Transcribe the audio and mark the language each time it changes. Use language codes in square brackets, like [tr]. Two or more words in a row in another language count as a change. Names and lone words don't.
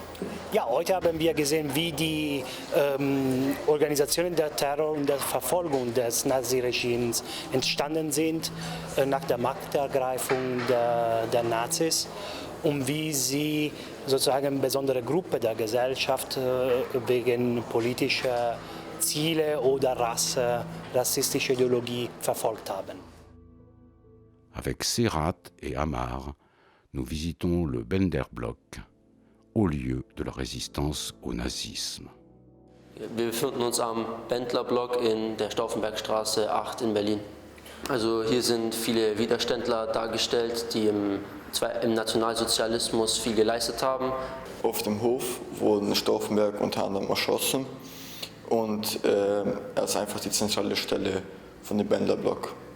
[de] Ja, heute haben wir gesehen, wie die Organisationen der Terror und der Verfolgung des Naziregimes entstanden sind nach der Machtergreifung der Nazis und wie sie sozusagen eine besondere Gruppe der Gesellschaft wegen politischer Ziele oder rassistische Ideologie verfolgt haben. [fr] Avec Serrat et Amar, nous visitons le Bender-Block, haut lieu de la résistance au nazisme. [de] Wir befinden uns am Bendler-Block in der Stauffenbergstraße 8 in Berlin. Also hier sind viele Widerständler dargestellt, die im Nationalsozialismus viel geleistet haben. Auf dem Hof wurden Stauffenberg unter anderem erschossen und er ist einfach die zentrale Stelle von dem Bendler-Block.